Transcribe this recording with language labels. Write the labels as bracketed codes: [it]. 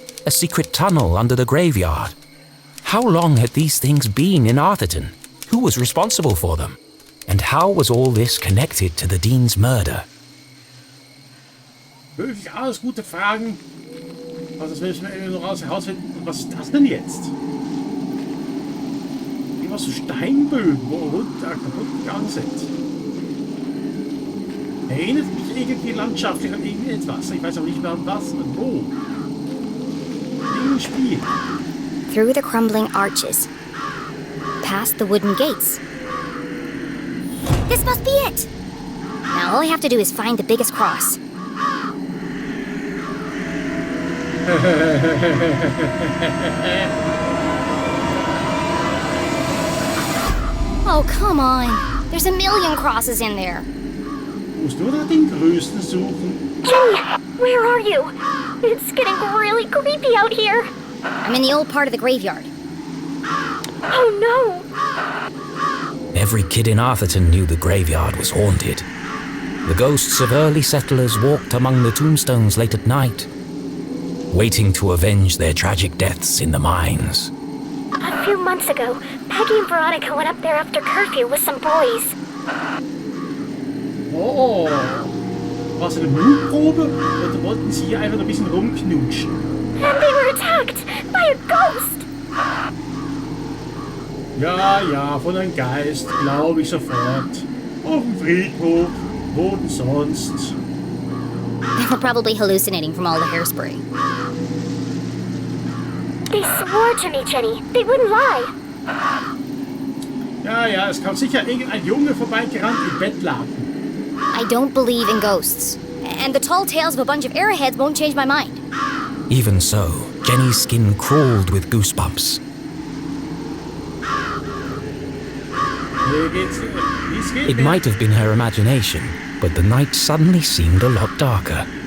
[en] A secret tunnel under the graveyard. How long had these things been in Arthurton? Who was responsible for them? And how was all this connected to the Dean's murder? [de] Wirklich alles gute Fragen. Aber das müssen wir irgendwie noch herausfinden. Was ist das denn jetzt? Irgendwas so Steinbögen, wo kaputt gegangen sind. Erinnert mich irgendwie landschaftlich an irgendetwas. Ich weiß auch nicht mehr an was und wo. Irgendein Spiel. [en] Through the crumbling arches. Past the wooden gates. This must be it! Now all I have to do is find the biggest cross. Oh, come on. There's a million crosses in there. [de] Musst du da den größten suchen? [en] Jenny, where are you? It's getting really creepy out here. I'm in the old part of the graveyard. Oh no! Every kid in Arthurton knew the graveyard was haunted. The ghosts of early settlers walked among the tombstones late at night, waiting to avenge their tragic deaths in the mines. A few months ago, Peggy and Veronica went up there after curfew with some boys. [de] Oh, war es eine Mutprobe? Oder wollten sie hier einfach ein bisschen rumknutschen? [en] And they were attacked by a ghost! [de] Ja, von einem Geist, glaube ich sofort. Auf dem Friedhof, wo denn sonst? [en] They were probably hallucinating from all the hairspray. They swore to me, Jenny. They wouldn't lie. [de] Ja, es kam sicher irgendein Junge vorbeigerannt im Bettlaken. [en] I don't believe in ghosts. And the tall tales of a bunch of airheads won't change my mind. Even so, Jenny's skin crawled with goosebumps. [de] Hier geht's. Wie's geht. [en] It might have been her imagination, but the night suddenly seemed a lot darker.